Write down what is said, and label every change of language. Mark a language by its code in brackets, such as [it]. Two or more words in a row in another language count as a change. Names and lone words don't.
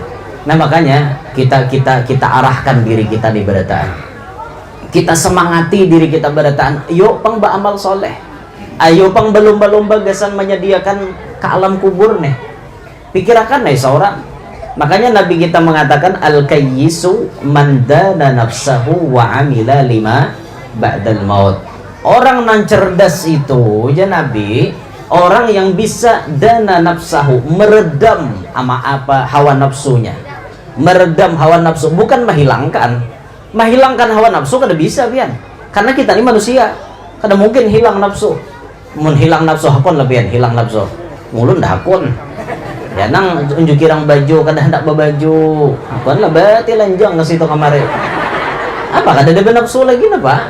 [bjn] Nah makanya kita arahkan diri kita di berataan. Kita semangati diri kita berataan. Yuk pang beramal soleh. Ayo pang berlomba-lomba gasan menyediakan ke alam kubur nih. Pikirakan nih seorang. Makanya Nabi kita mengatakan [ar] الكيس من دان نفسه وعمل لما بعد الموت. [id] Orang yang cerdas itu ya Nabi, orang yang bisa [ar] دان نفسه, [id] meredam hawa nafsunya. Meredam hawa nafsu, bukan menghilangkan. [bjn] Menghilangkan hawa nafsu kada bisa pian. Karena kita ini manusia. Kada mungkin hilang nafsu. Mun hilang nafsu hakon lah pian, hilang nafsu. Mulun dah hakon. Ya nang unjuk kirang baju kada hendak babaju. Hakon lah berarti lanjang ke situ kamari. Apa kada ada nafsu lagi napa?